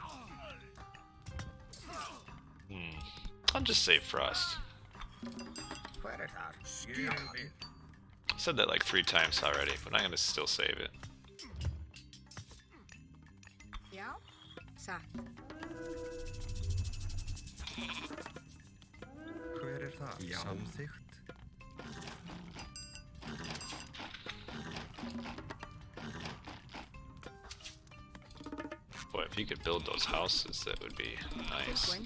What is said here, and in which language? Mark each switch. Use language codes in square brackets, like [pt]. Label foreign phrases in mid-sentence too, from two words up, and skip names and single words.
[en] I'll just save frost. [is] Hver þar? Ég vil. [en] I said that like 3 times already, but I'm gonna still save it. [is] Já, satt. Hver þar? Já. Samþykkt. [en] Boy, if you could build those houses, that would be nice. [is] Tilbúin.